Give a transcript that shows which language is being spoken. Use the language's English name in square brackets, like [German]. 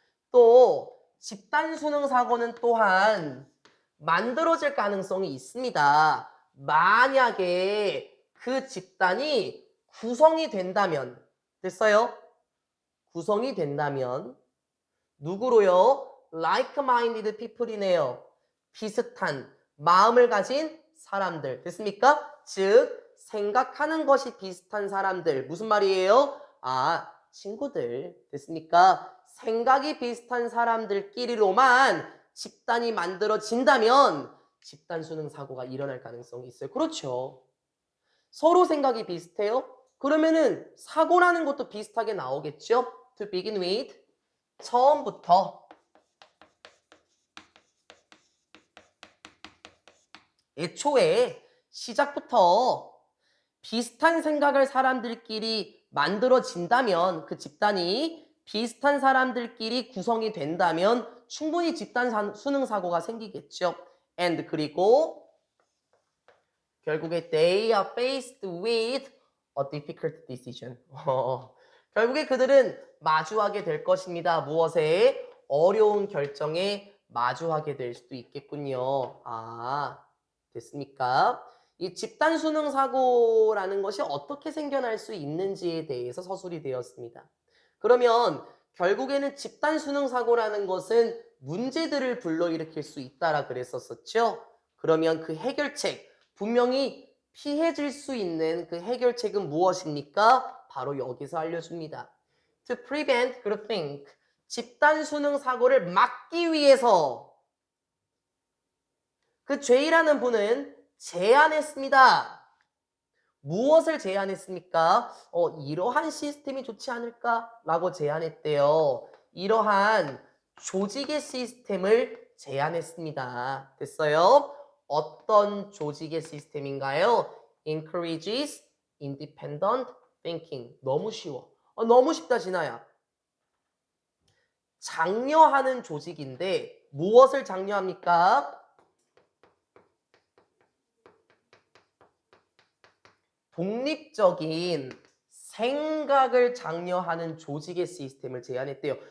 [Korean] 또 집단 수능 사고는 또한 만들어질 가능성이 있습니다. 만약에 그 집단이 구성이 된다면 됐어요? 구성이 된다면 누구로요? [English] like-minded people이네요. [Korean] 비슷한 마음을 가진 사람들. 됐습니까? 즉 생각하는 것이 비슷한 사람들. 무슨 말이에요? 친구들. 됐습니까? 생각이 비슷한 사람들끼리로만 집단이 만들어진다면 집단 수능 사고가 일어날 가능성이 있어요. 그렇죠. 서로 생각이 비슷해요? 그러면은 사고라는 것도 비슷하게 나오겠죠? [English] To begin with. [Korean] 처음부터 애초에 시작부터 비슷한 생각을 사람들끼리 만들어진다면 그 집단이 비슷한 사람들끼리 구성이 된다면 충분히 집단 수능 사고가 생기겠죠. [English] And [Korean] 그리고 결국에 [English] they are faced with a difficult decision. [Korean] 결국에 그들은 마주하게 될 것입니다. 무엇에? 어려운 결정에 마주하게 될 수도 있겠군요. 됐습니까? 이 집단 수능 사고라는 것이 어떻게 생겨날 수 있는지에 대해서 서술이 되었습니다. 그러면 결국에는 집단 수능 사고라는 것은 문제들을 불러일으킬 수 있다라 그랬었죠. 그러면 그 해결책, 분명히 피해질 수 있는 그 해결책은 무엇입니까? 바로 여기서 알려줍니다. [English] To prevent groupthink, [Korean] 집단 수능 사고를 막기 위해서 그 죄이라는 분은 제안했습니다. 무엇을 제안했습니까? 이러한 시스템이 좋지 않을까라고 제안했대요. 이러한 조직의 시스템을 제안했습니다. 됐어요? 어떤 조직의 시스템인가요? [English] encourages independent thinking. [Korean] 너무 쉬워. 너무 쉽다, 진아야. 장려하는 조직인데 무엇을 장려합니까? 독립적인 생각을 장려하는 조직의 시스템을 제안했대요.